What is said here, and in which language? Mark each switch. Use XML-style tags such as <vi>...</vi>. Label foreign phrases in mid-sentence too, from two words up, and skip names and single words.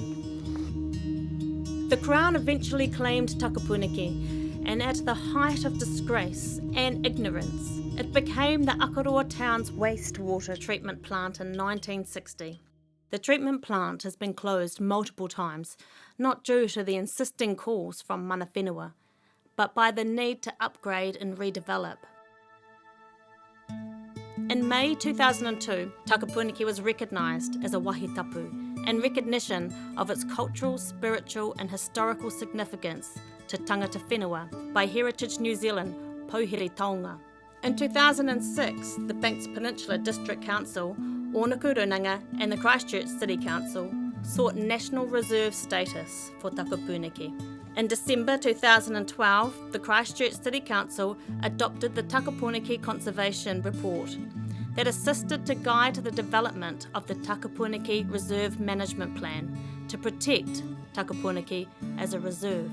<en>The Crown eventually claimed Takapūneke, and at the height of disgrace and ignorance, it became the Akaroa town's wastewater treatment plant in 1960. The treatment plant has been closed multiple times, not due to the insisting calls from</en> <mi>mana whenua,</mi> <en>but by the need to upgrade and redevelop. In May 2002, Takapūneke was recognised as a wahitapu in recognition of its cultural, spiritual and historical significance to</en> <mi>tangata whenua</mi> <en>by Heritage New Zealand Pouhere Taonga. In 2006, the Banks Peninsula District Council, Ōnuku and the Christchurch City Council sought National Reserve status for Takapūneke. In December 2012, the Christchurch City Council adopted the Takapūneke Conservation Report that assisted to guide the development of the Takapūneke Reserve Management Plan to protect Takapūneke as a reserve.</en>